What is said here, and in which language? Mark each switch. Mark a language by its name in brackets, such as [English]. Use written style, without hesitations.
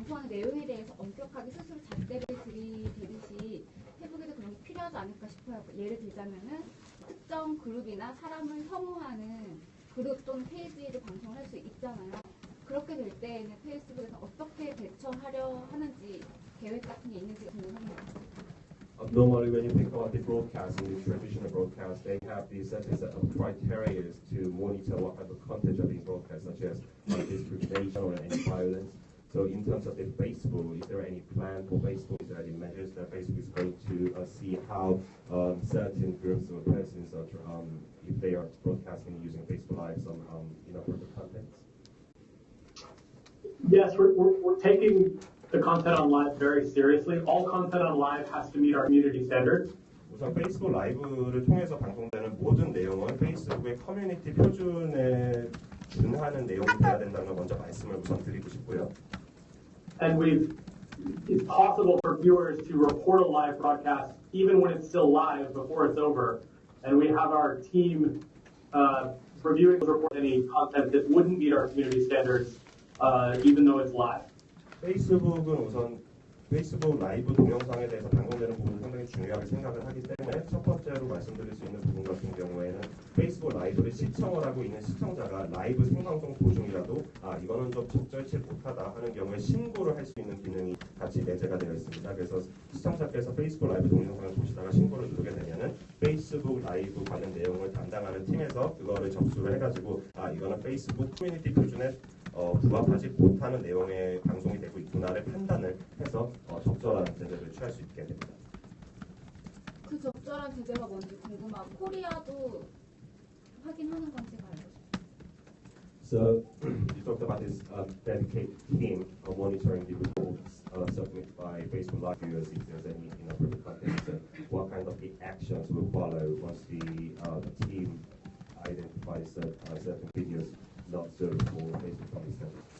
[Korean] 내용에 대해서 엄격하게 스스로 잣대를 들이대듯이 페이스북에도 그런 게 필요하지 않을까 싶어요. 예를 들자면은 특정 그룹이나 사람을 혐오하는 그룹 또는 페이지를 방송을 할 수 있잖아요. 그렇게 될 때에는 페이스북에서 어떻게 대처하려 하는지 계획 같은 게 있는지 궁금합니다. [English] Normally, when you think about the broadcasting, the traditional broadcast, they have these set of criteria to monitor what type of content are being broadcast, such as discrimination or any violence. So, in terms of the Facebook, is there any plan for Facebook? Is there any measures that Facebook is going to see how certain groups or persons are, if they are broadcasting using Facebook Live, some inappropriate content? Yes, we're taking the content on live very seriously. All content on live has to meet our community standards. [Korean] 우선 페이스북 라이브를 통해서 방송되는 모든 내용은 페이스북의 커뮤니티 표준에 준하는 내용이 돼야 된다는 걸 먼저 말씀을 우선 드리고 싶고요. [English] And it's possible for viewers to report a live broadcast even when it's still live before it's over. And we have our team reviewing report any content that wouldn't meet our community standards even though it's live. [Korean] 페이스북은 우선 페이스북 라이브 동영상에 대해서 방송되는 부분을 상당히 중요하게 생각을 하기 때문에 첫 번째로 말씀드릴 수 있는 부분 같은 경우에는 페이스북 라이브를 시청을 하고 있는 시청자가 라이브 생방송 도중이라도 이거는 좀 적절치 못하다 하는 경우에 신고를 할 수 있는 기능이 같이 내재가 되어 있습니다. 그래서 시청자께서 페이스북 라이브 동영상을 보시다가 신고를 누르게 되면은 페이스북 라이브 관련 내용을 담당하는 팀에서 그거를 접수를 해가지고 이거는 페이스북 커뮤니티 표준에 부합하지 못하는 내용의 방송이 되고 있구나를 판단을 해서 적절한 제재를 취할 수 있게 됩니다. 그 적절한 제재가 뭔지 궁금하고 코리아도 확인하는 건지가 알고 싶어요. [English] So you talked about this dedicated team monitoring the reports submitted by Facebook Live viewers if there's any inappropriate content. So what kind of the actions will follow once the team identifies certain videos not served for Facebook content?